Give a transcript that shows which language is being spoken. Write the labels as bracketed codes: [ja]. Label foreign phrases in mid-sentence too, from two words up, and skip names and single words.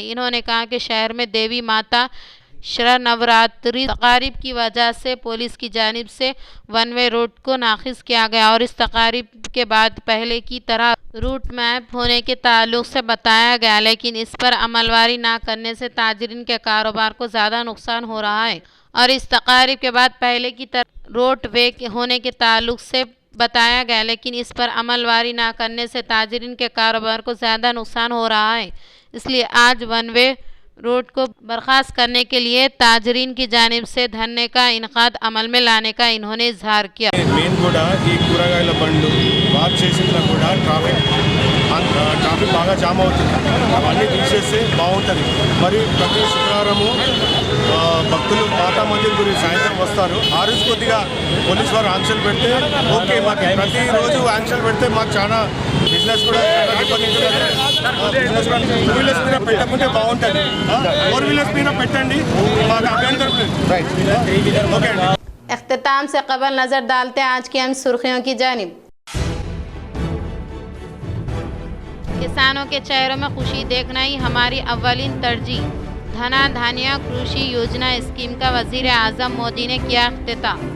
[ur] انہوں نے کہا کہ شہر میں دیوی ماتا شرنوراتری تقاریب کی وجہ سے پولیس کی جانب سے 1 [en] way route [ur] کو ناخص کیا گیا اور اس تقاریب کے بعد پہلے کی طرح [en] route map [ur] ہونے کے تعلق سے بتایا گیا، لیکن اس پر عمل آوری نہ کرنے سے تاجرین کے کاروبار کو زیادہ نقصان ہو رہا ہے. اور اس تقاریب کے بعد پہلے کی طرح [en] road way [ur] ہونے کے تعلق سے بتایا گیا، لیکن اس پر عمل آوری نہ کرنے سے تاجرین کے کاروبار کو زیادہ نقصان ہو رہا ہے. اس لیے آج 1 وے روڈ کو برخاست کرنے کے لیے تاجرین کی جانب سے دھرنے کا انعقاد عمل میں لانے کا انہوں نے اظہار کیا. [te] మెయిన్ కూడా ఈ కూరగాయల బండ్లు వాక్ చేసినా కూడా ట్రాఫిక్ బాగా జామ్ అవుతుంది. అవన్నీ తీసేస్తే బాగుంటుంది. మరి ప్రతి శుక్రవారము భక్తులు మాతా మందిర్ గురించి సాయంత్రం వస్తారు. ఆ రోజు కొద్దిగా పోలీసు వారు ఆంక్షలు పెడితే ఓకే, మాకు ప్రతిరోజు ఆంక్షలు పెడితే మాకు చాలా బిజినెస్ కూడా బిజినెస్ కూడా 2 వీలర్స్ మీద పెట్టకుంటే బాగుంటుంది. 4 వీలర్స్ మీద పెట్టండి, మాకు అభ్యంతరం లేదు. ఓకే అండి. [ur] اختتام سے قبل نظر ڈالتے ہیں آج کی اہم سرخیوں کی جانب. کسانوں کے چہروں میں خوشی دیکھنا ہی ہماری اولین ترجیح. دھنا دھانیہ کروشی یوجنا اسکیم کا وزیر اعظم مودی نے کیا افتتاح.